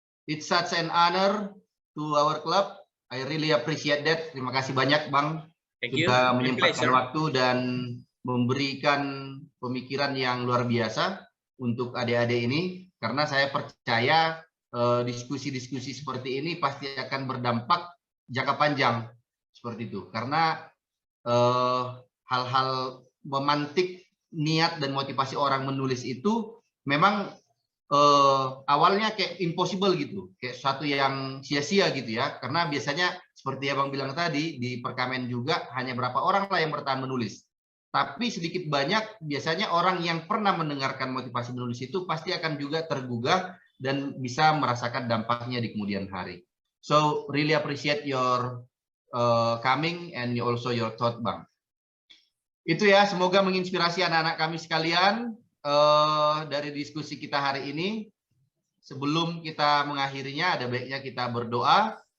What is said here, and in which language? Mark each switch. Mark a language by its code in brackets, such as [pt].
[en] It's such an honor to our club. I really appreciate that. [id] Terima kasih banyak Bang. [en] Thank you. [id] Sudah [en] My [id] menyempatkan [en] pleasure. [id] waktu dan memberikan pemikiran yang luar biasa untuk adik-adik ini, karena saya percaya diskusi-diskusi seperti ini pasti akan berdampak jangka panjang seperti itu, karena hal-hal memantik niat dan motivasi orang menulis itu memang awalnya kayak impossible gitu, kayak sesuatu yang sia-sia gitu ya, karena biasanya seperti Abang bilang tadi di Perkamen juga hanya berapa orang lah yang bertahan menulis. Tapi sedikit banyak biasanya orang yang pernah mendengarkan motivasi menulis itu pasti akan juga tergugah dan bisa merasakan dampaknya di kemudian hari. [en] So really appreciate your coming and also your thought Bang. [id] Itu ya, semoga menginspirasi anak-anak kami sekalian dari diskusi kita hari ini. Sebelum kita mengakhirinya, ada baiknya kita berdoa.